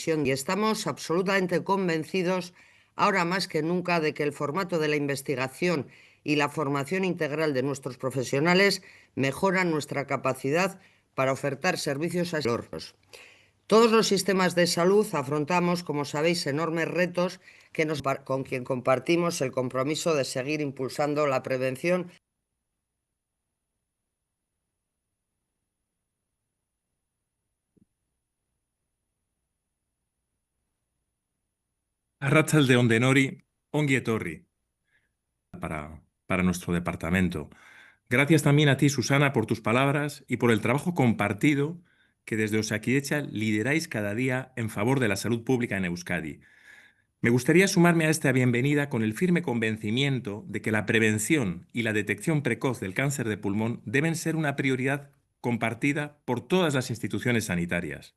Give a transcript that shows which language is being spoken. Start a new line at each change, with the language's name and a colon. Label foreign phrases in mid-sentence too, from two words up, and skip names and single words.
Spanish: Y estamos absolutamente convencidos, ahora más que nunca, de que el formato de la investigación y la formación integral de nuestros profesionales mejoran nuestra capacidad para ofertar servicios a los. Todos los sistemas de salud afrontamos, como sabéis, enormes retos con quien compartimos el compromiso de seguir impulsando la prevención.
Basque: Arratsaldeon denori, ongi etorri
Spanish: para nuestro departamento. Gracias también a ti, Susana, por tus palabras y por el trabajo compartido que desde Osakidetza lideráis cada día en favor de la salud pública en Euskadi. Me gustaría sumarme a esta bienvenida con el firme convencimiento de que la prevención y la detección precoz del cáncer de pulmón deben ser una prioridad compartida por todas las instituciones sanitarias.